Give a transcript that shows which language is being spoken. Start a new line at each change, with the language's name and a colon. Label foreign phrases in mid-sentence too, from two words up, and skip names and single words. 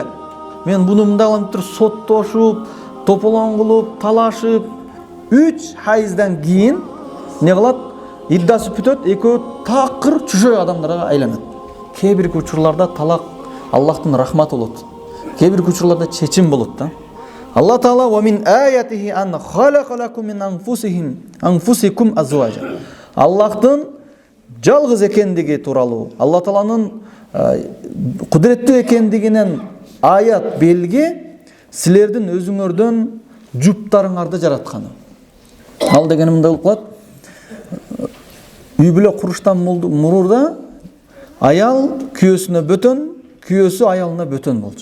Kyrgyz: Мен буну мындай кылам деп соттошуп, тополоң кылып, талашып, 3 хайыздан кийин не кылат? Иддасы бүтөт, экөө такыр чүжөй адамдарга айланат. Кээ бир учурларда талак Аллахтын рахматы болот. Кээ бир учурларда чечим болот да.
Arabic: الله تعالى ومن آياته أن خلق لكم من أنفسكم أزواجا.
Kyrgyz: Аллахтын жалгыз экендиги тууралуу, Алла Тааланын кудуреттүү экендигинен аят белги силердин өзүңөрдөн жуптарыңарды жаратканы. Ал дегени мындай болуп калат. Үй бүлө куруштан мурда аял күйөөсүнө бөтөн, күйөөсү аялына бөтөн болчу.